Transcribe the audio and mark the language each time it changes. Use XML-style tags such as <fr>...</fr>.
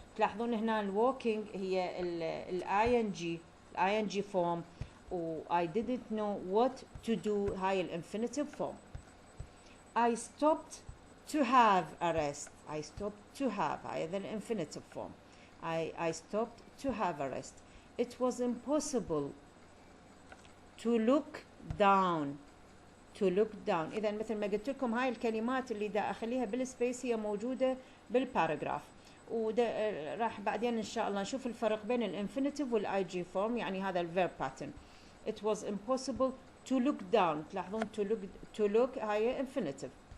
<ar>تلاحظون هنا ال</ar> <en>walking</en> <ar>هي ال</ar> <en>ing form و I didn't know what to do</en> <ar>هاي ال</ar> <en>infinitive form. I stopped to have a rest. I stopped to have</en> <ar>هاي ال</ar> <en>infinitive form. I stopped to have a rest. It was impossible to look down.</en> <ar>إذا مثل ما قلت لكم هاي الكلمات اللي دا أخليها بالسبيس هي موجودة بالباراجراف وده راح بعدين إن شاء الله نشوف الفرق بين الانفينيتيف والاي جي فورم يعني هذا الفيرب باترن.</ar> <en>It was impossible to look down.</en> <ar>تلاحظون</ar> <en>to look</en> <ar>هاي</ar> <en>infinitive.</en>